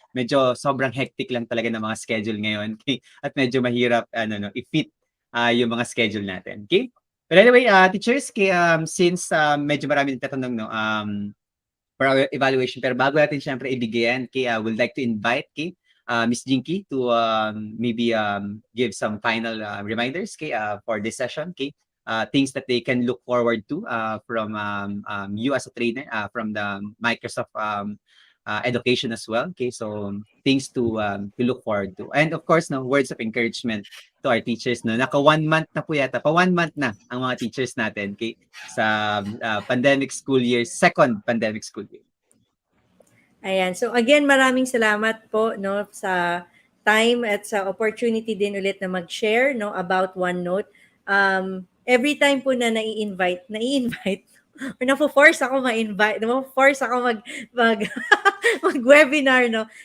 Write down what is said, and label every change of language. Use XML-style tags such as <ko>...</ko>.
<tl>Medyo sobrang hectic lang talaga ng mga schedule ngayon, okay? At medyo mahirap i-fit yung mga schedule natin. Okay?</tl> <en>But anyway, teachers, okay,</en> <tl>since medyo marami nagtatanong,</tl> <en>no, for our evaluation,</en> <tl>pero bago natin syempre ibigyan,</tl> <en>okay, would like to invite, okay, Miss Jinky to maybe give some final reminders, okay, for this session, okay? Things that they can look forward to from you as a trainer, from the Microsoft education as well. Okay, so things to look forward to, and of course, no, words of encouragement to our teachers.</en> <tl>No, naka 1 month na po yata, pa 1 month na ang mga teachers natin. Okay, sa pandemic school year, second pandemic school year. Ayan. So again, maraming salamat po no sa time at sa opportunity din ulit na mag-share no about OneNote. Every time po na nai-invite or na-force ako ma-invite, na-force ako mag mag-webinar no.</tl>